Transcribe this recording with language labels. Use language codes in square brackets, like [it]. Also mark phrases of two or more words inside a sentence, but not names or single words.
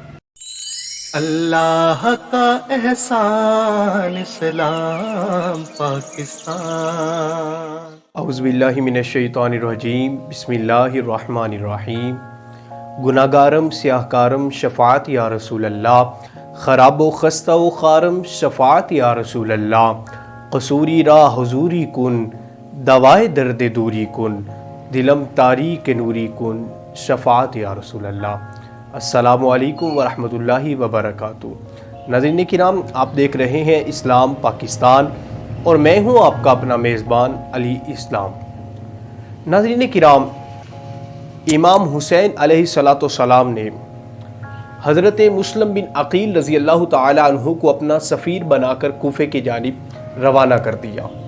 [ur] اللہ کا احسان اسلام پاکستان۔ [ar] اعوذ باللہ من الشیطان الرجیم، بسم اللہ الرحمن الرحیم۔ [fa] گناہگارم سیاہکارم شفاعت [ar] یا رسول اللہ، [fa] خراب و خستہ و خارم شفاعت [ar] یا رسول اللہ، [fa] قصوری را حضوری کن دوائے درد دوری کن، دلم تاریک نوری کن شفاعت [ar] یا رسول اللہ۔ السلام علیکم ورحمۃ اللہ وبرکاتہ۔ [ur] ناظرین کرام، آپ دیکھ رہے ہیں اسلام پاکستان اور میں ہوں آپ کا اپنا میزبان علی اسلام۔ ناظرین کرام، امام حسین [ar] علیہ السلام [ur] نے حضرت مسلم بن عقیل [ar] رضی اللہ تعالی عنہ [ur] کو اپنا سفیر بنا کر کوفے کی جانب روانہ کر دیا۔